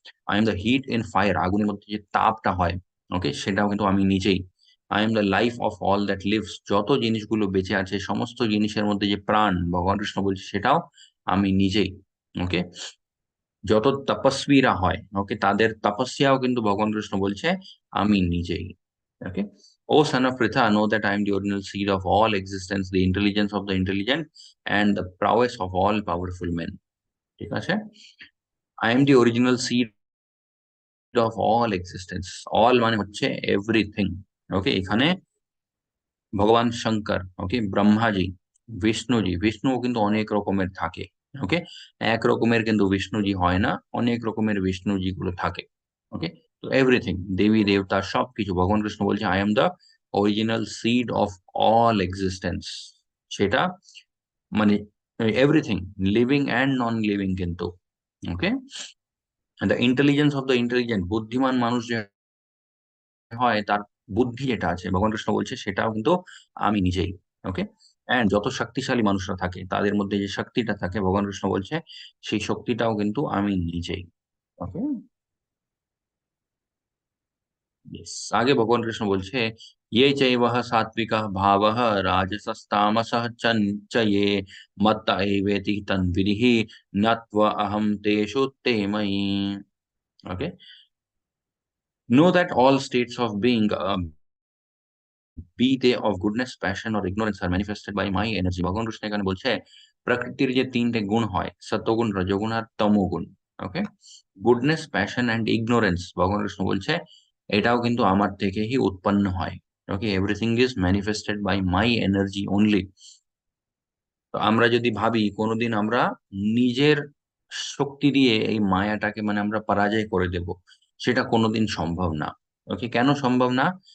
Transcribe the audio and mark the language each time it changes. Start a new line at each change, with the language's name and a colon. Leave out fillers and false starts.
English: I am the heat in fire,
Bangla: আগুনের মধ্যে যে তাপটা হয়, ওকে, সেটাও কিন্তু আমি নিজেই।
English: I am the life of all that lives,
Bangla: যত জিনিসগুলো বেঁচে আছে, সমস্ত জিনিসের মধ্যে যে প্রাণ, ভগবান কৃষ্ণ বলছে সেটাও আমি নিজেই। ওকে, যত তপস্বীরা হয়, ওকে, তাদের তপস্যাও কিন্তু ভগবান কৃষ্ণ বলছে আমি নিজেই।
English: Okay, O son of Pritha, know that I am the original seed of all existence, the intelligence of the intelligent, and the prowess of all powerful men. ঠিক আছে, I am the original seed of all existence, all
Bangla: মানে হচ্ছে
English: Everything.
Bangla: ওকে, এখানে ভগবান শঙ্কর, ওকে, ব্রহ্মাজি, বিষ্ণুজি, বিষ্ণুও কিন্তু অনেক রকমের থাকে। ওকে, এক রকমের কিন্তু বিষ্ণুজি হয় না, অনেক রকমের বিষ্ণুজি গুলো থাকে। ওকে, তো এভরিথিং, দেবী দেবতা সবকিছু, ভগবান কৃষ্ণ বলছে
English: I am the original seed of all existence.
Bangla: সেটা মানে
English: Everything, living and non living কিন্তু।
Bangla: ওকে,
English: the intelligence of the intelligent,
Bangla: বুদ্ধিমান মানুষ যে হয় তার বুদ্ধি যেটা আছে, ভগবান কৃষ্ণ বলছে সেটাও কিন্তু আমি নিজেই। ওকে, এন্ড যত শক্তিশালী মানুষরা থাকে তাদের মধ্যে যে শক্তিটা থাকে, ভগবান কৃষ্ণ বলছে সেই শক্তিটাও কিন্তু আমি নিজেই।
Sanskrit: ওকে, ইয়েস,
Bangla: আগে ভগবান কৃষ্ণ বলছে
Sanskrit: ইয়ে চৈবহ সাত্বিকঃ ভাবঃ রাজসস্ তামসঃ চ ये মত্ত এবেতি তন্বিধিঃ নত্ব অহম তেষু তে ময়ি।
English: Okay, know that all states of being, be they of goodness, passion or ignorance, are manifested by my energy।
Bangla: ভগবান কৃষ্ণ এখানে বলছে প্রকৃতির যে তিনটে গুণ হয়, সত্যগুণ, রজগুণ আর তমোগুণ। ওকে,
English: goodness, passion and ignorance,
Bangla: ভগবান কৃষ্ণ বলছে এটাও কিন্তু আমার থেকেই উৎপন্ন হয়। ওকে,
English: Everything is manifested by my energy only.
Bangla: তো আমরা যদি ভাবি কোনোদিন আমরা নিজের শক্তি দিয়ে এই মায়াটাকে মানে আমরা পরাজয় করে দেব, সেটা কোনোদিন সম্ভব না। ওকে, কেন সম্ভব না?